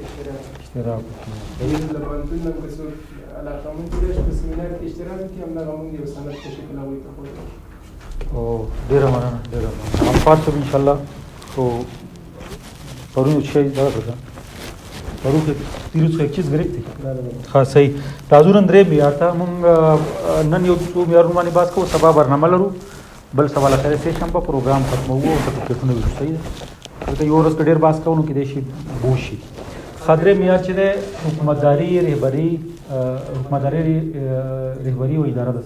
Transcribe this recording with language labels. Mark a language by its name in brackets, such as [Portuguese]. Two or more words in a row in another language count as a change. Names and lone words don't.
[Pashto] اشتراک وکړي. د پوهنتون نه که څوک علاقمند کېدای شي په سیمینار کې اشتراک وکړي، همدغه مونږ یو سند په شکل هغوی ته ښودلی شو. او ډېره مننه، ډېره مننه. الفاظ صاحب انشاءالله خو پرون یو شی دغه کړه پرون کې پیروز خو [Persian] یک چیز گرفتی. [Pashto] ها صحیح. راځو نن درې معیار ته. مونږ نن یو څو معیارونه باندې بحث کوو. سبا برنامه لرو، بل سبا لکه سه شنبه پروګرام ختموو او سرټیفیکټونه ویشو. صحیح ده. ته یو ورځ ډېر بحث کوو نو کېدای شي بوشي. خاطر معیار چې ده حکومتداري رهبري او اداره ده.